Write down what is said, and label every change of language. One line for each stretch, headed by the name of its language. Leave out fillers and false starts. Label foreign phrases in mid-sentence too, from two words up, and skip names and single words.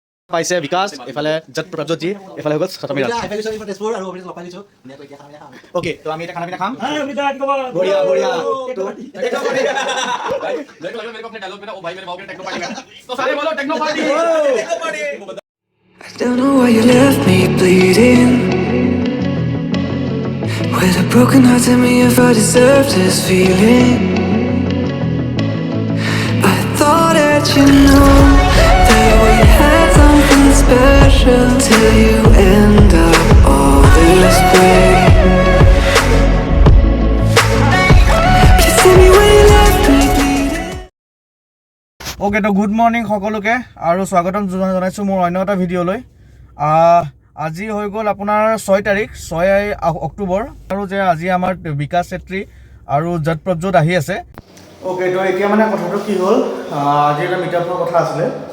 Assamese: পাইছে বিকাশ এফালে যত প্ৰজ্যোতি এফালে হৈ গ'ল সমীৰণ ওকে তো আমি এটা
Hindi: खाना पीना
Assamese: খাম
Hindi: बढ़िया बढ़िया
Assamese: তো
Hindi: मेरे को लगा मेरे को अपने डायलॉग में ना ओ भाई मेरे भाव के
English: techno party
Hindi: में तो सारे बोलो
English: techno party I don't know why you left me bleeding with a broken heart. Tell me if I deserve this feeling. I thought that you knew that we had something special till you end up all this way. Please tell me why you left me bleeding.
Assamese: ওকে তো
English: good morning
Assamese: সকলোকে আৰু স্বাগতম জনাইছোঁ মোৰ অন্য এটা ভিডিঅ'লৈ আজি হৈ গ'ল আপোনাৰ 6 তাৰিখ 6 অক্টোবৰ আৰু যে আজি আমাৰ বিকাশ চেত্ৰী আৰু যত প্ৰজ্যোত আহি আছে ওকে তো এতিয়া মানে কথাটো কি হ'ল আজি এটা মিটআপৰ কথা আছিলে